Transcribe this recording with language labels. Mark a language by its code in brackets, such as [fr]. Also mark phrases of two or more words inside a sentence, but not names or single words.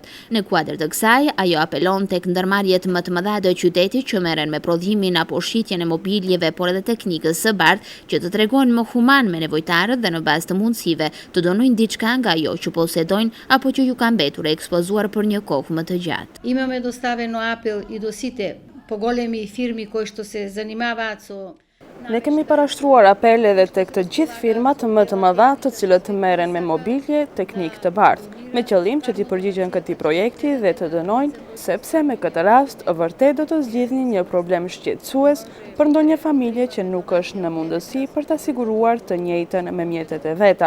[sq] Në kuadër të kësaj, ajo apelon tek ndërmarrjet më të mëdha të qytetit që merren me prodhimin apo shitjen e mobiljeve, por edhe teknikës së bardhë që të tregojnë më human me nevojtarët dhe në bazë të mundësive të donojnë diçka nga ajo që posedojnë apo që ju ka mbetur e ekspozuar për një kohë më të gjatë. [mk] Imаме доставено апел и до сите поголеми фирми кои што се занимаваат со [sq] Ne kemi parashtruar apel edhe tek të gjithë firmat më të mëdha të cilët merren me mobilje, teknikë të bardhë, me qëllim që t'i përgjigjen këtij projekti dhe të dënojnë, sepse me këtë rast vërtet do të zgjidhni një problem shqetësues për ndonjë familje që nuk është në mundësi për ta siguruar të njëjtën me mjetet e veta.